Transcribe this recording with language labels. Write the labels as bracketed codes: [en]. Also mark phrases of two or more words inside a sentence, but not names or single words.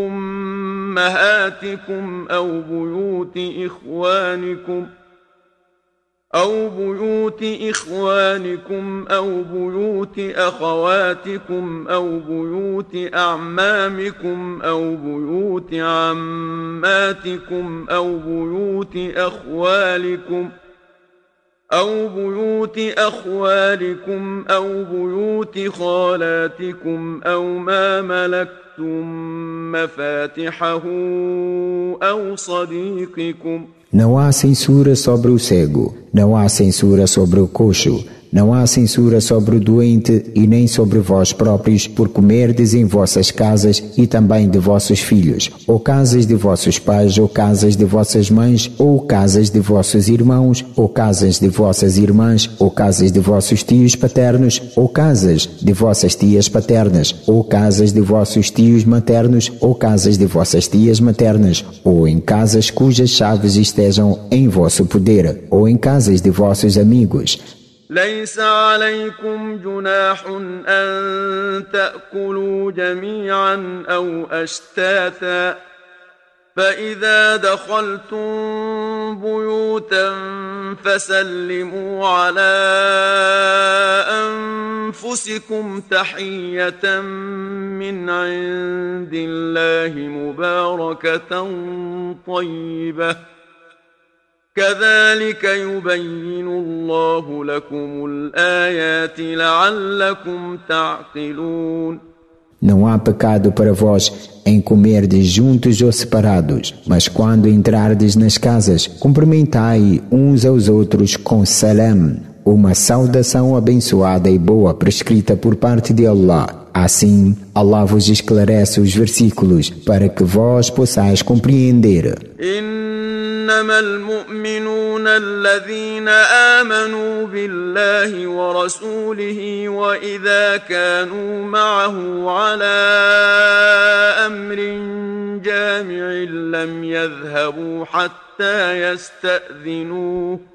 [ar] أمهاتكم أو بيوت إخوانكم أو بيوت أخواتكم أو بيوت أعمامكم أو بيوت عماتكم أو بيوت أخوالكم أو بيوت خالاتكم أو ما ملكتم مفاتحه أو صديقكم. [pt] Não há censura sobre o cego, não há censura sobre o coxo, não há censura sobre o doente e nem sobre vós próprios por comerdes em vossas casas e também de vossos filhos, ou casas de vossos pais, ou casas de vossas mães, ou casas de vossos irmãos, ou casas de vossas irmãs, ou casas de vossos tios paternos, ou casas de vossas tias paternas, ou casas de vossos tios maternos, ou casas de vossas tias maternas, ou em casas cujas chaves estejam em vosso poder, ou em casas de vossos amigos. [ar] ليس عليكم جناح أن تأكلوا جميعا أو أشتاتا فإذا دخلتم بيوتا فسلموا على أنفسكم تحية من عند الله مباركة طيبة كذلك يبين الله لكم الآيات لعلكم تعقلون. [pt] Não há pecado para vós em comerdes juntos ou separados, mas quando entrardes nas casas, cumprimentai uns aos outros com salam, uma saudação abençoada e boa prescrita por parte de Allah. Assim, Allah vos esclarece os versículos para que vós possais compreender. [ar] إنما المؤمنون الذين آمنوا بالله ورسوله وإذا كانوا معه على أمر جامع لم يذهبوا حتى يستأذنوه